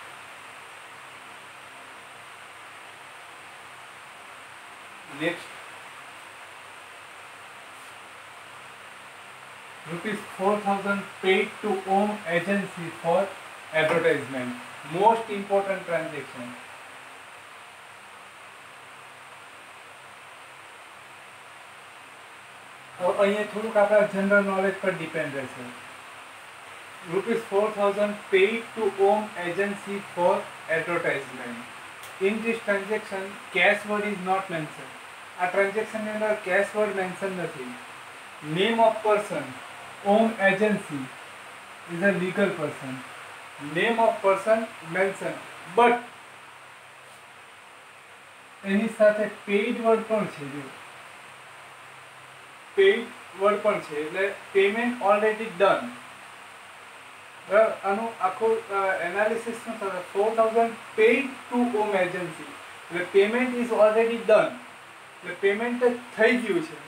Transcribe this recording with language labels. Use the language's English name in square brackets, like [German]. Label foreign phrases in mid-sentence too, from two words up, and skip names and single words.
[English] Next, ₹4,000 paid to Om agency for advertisement. Most important transaction. [Gujarati] અહીંયા થોડુંક આપણા [English] general knowledge [Gujarati] પર ડિપેન્ડ રહેશે. [English] ₹4,000 paid to Om agency for advertisement. In this transaction, cash word is not mentioned. [Gujarati] આ ટ્રાન્ઝેક્શન ની અંદર [English] cash word mention [Gujarati] નથી. [English] Name of person, Om agency is a legal person. Name of person mentioned, but [Gujarati] એની સાથે [English] paid word [Gujarati] પણ છે. [English] paid word [Gujarati] પણ છે, એટલે [English] payment already done. [Gujarati] બરાબર, આનું આખું એનાલિસિસ શું થશે? [English] 4,000 paid to Om agency, એટલે payment is already done, [Gujarati] એટલે પેમેન્ટ થઈ ગયું છે.